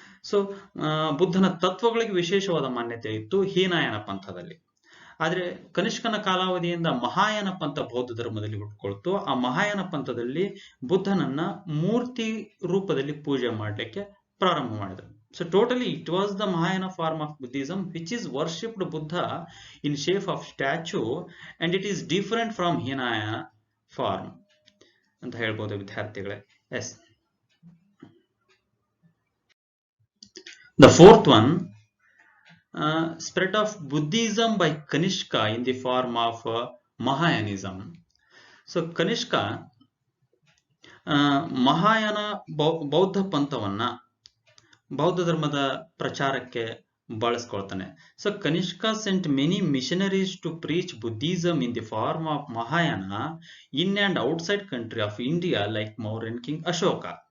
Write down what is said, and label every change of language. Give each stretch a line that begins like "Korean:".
Kannada: So ಬುದ್ಧನ ತತ್ವಗಳಿಗೆ ವಿಶೇಷವಾದ ಮಾನ್ಯತೆ ಇತ್ತು ಹೀನಯಾನ ಪಂಥದಲ್ಲಿ. ಆದ್ರೆ ಕನಿಷ್ಕನ ಕಾಲಾವಧಿಯಿಂದ ಮಹಾಯಾನ ಪಂಥ ಬೌದ್ಧ ಧರ್ಮದಲ್ಲಿ ಹುಟ್ಕೊಳ್ತು. ಆ ಮಹಾಯಾನ ಪಂಥದಲ್ಲಿ ಬುದ್ಧನನ್ನ ಮೂರ್ತಿ ರೂಪದಲ್ಲಿ ಪೂಜೆ ಮಾಡಲಿಕ್ಕೆ ಪ್ರಾರಂಭ ಮಾಡಿದ್ರು.
English: So totally it was the Mahayana form of Buddhism which is worshipped Buddha in shape of statue and it is different from Hinayana form
Kannada: ಅಂತ ಹೇಳ್ಬೋದು ವಿದ್ಯಾರ್ಥಿಗಳೇ.
English: Yes, the fourth one, spread of Buddhism by Kanishka in the form of Mahayanism.
Kannada: So Kanishka Mahayana ಬೌದ್ಧ ಪಂಥವನ್ನ ಬೌದ್ಧ ಧರ್ಮದ ಪ್ರಚಾರಕ್ಕೆ ಬಳಸ್ಕೊಳ್ತಾನೆ.
English: So Kanishka sent many missionaries to preach Buddhism in the form of Mahayana in and outside country of India like Mauryan king Ashoka.